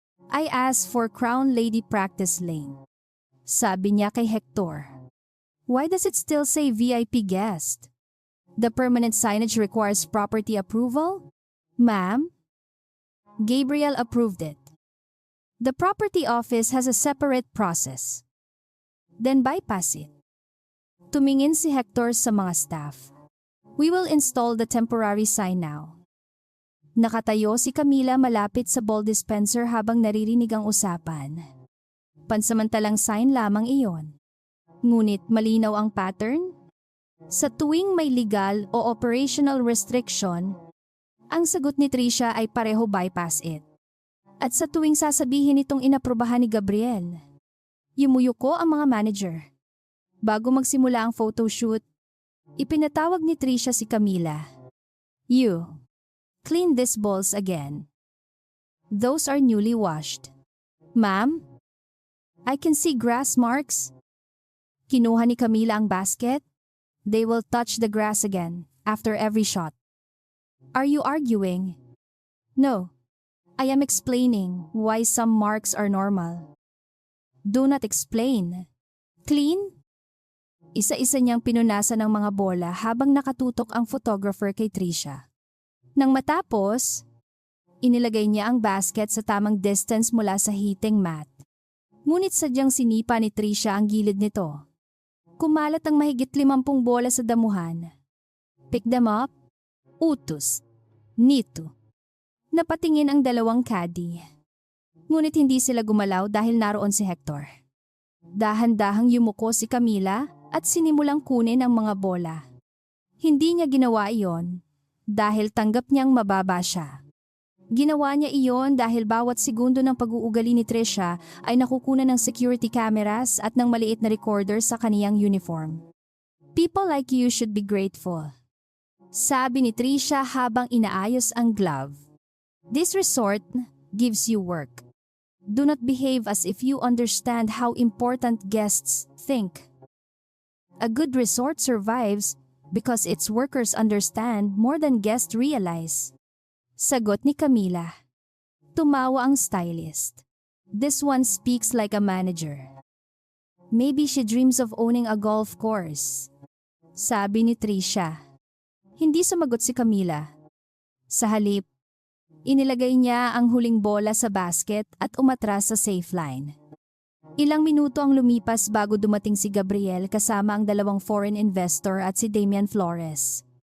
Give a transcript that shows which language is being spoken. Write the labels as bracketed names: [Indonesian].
[English] I asked for Crown Lady Practice Lane. [Filipino] Sabi niya kay Hector. [English] Why does it still say VIP guest? The permanent signage requires property approval? Ma'am? Gabriel approved it. The property office has a separate process. Then bypass it. [Filipino] Tumingin si Hector sa mga staff. [English] We will install the temporary sign now. [Filipino] Nakatayo si Camila malapit sa ball dispenser habang naririnig ang usapan. Pansamantalang sign lamang iyon. Ngunit malinaw ang pattern. Sa tuwing may legal o operational restriction, ang sagot ni Trisha ay pareho [English] bypass it. [Filipino] At sa tuwing sasabihin itong inaprobahan ni Gabriel, yumuyuko ang mga manager. Bago magsimula ang photoshoot, ipinatawag ni Trisha si Camila. You. [English] Clean these balls again. Those are newly washed. Ma'am, I can see grass marks. [Filipino] Kinuha ni Camila ang basket. [English] They will touch the grass again after every shot. Are you arguing? No. I am explaining why some marks are normal. Do not explain. Clean? [Filipino] Isa-isa niyang pinunasan ng mga bola habang nakatutok ang photographer kay Trisha. Nang matapos, inilagay niya ang basket sa tamang distance mula sa heating mat. Ngunit sadyang sinipa ni Trisha ang gilid nito. Kumalat ang mahigit 50 bola sa damuhan. [English] Pick them up. [Filipino] Utos. Nito. Napatingin ang dalawang caddy. Ngunit hindi sila gumalaw dahil naroon si Hector. Dahan-dahang yumuko si Camila at sinimulang kunin ang mga bola. Hindi niya ginawa iyon dahil tanggap niyang mababa siya. Ginawa niya iyon dahil bawat segundo ng pag-uugali ni Trisha ay nakukunan ng security cameras at ng maliit na recorder sa kaniyang uniform. [English] People like you should be grateful. [Filipino] Sabi ni Trisha habang inaayos ang glove. [English] This resort gives you work. Do not behave as if you understand how important guests think. A good resort survives because its workers understand more than guests realize. [Filipino] Sagot ni Camila. Tumawa ang stylist. [English] This one speaks like a manager. Maybe she dreams of owning a golf course. [Filipino] Sabi ni Trisha. Hindi sumagot si Camila. Sa halip, inilagay niya ang huling bola sa basket at umatras sa safe line. Ilang minuto ang lumipas bago dumating si Gabriel kasama ang dalawang foreign investor at si Damian Flores.